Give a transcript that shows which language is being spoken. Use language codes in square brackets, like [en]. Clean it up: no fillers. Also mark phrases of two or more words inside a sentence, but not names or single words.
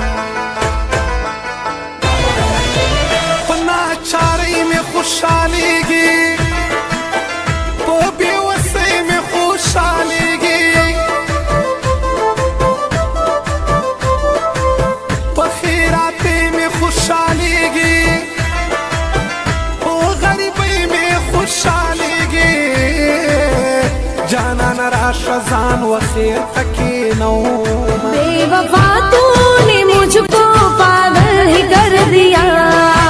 [ps] چارې مې خوشحالېږي په بېوسۍ مې خوشحالېږي په خیراتې مې خوشحالېږي په غریبۍ مې خوشحالېږي جانانه راشه ځان وخیر ته کښېنومه [ur] بے وفا تو نے مجھ کو پاگل ہی کر دیا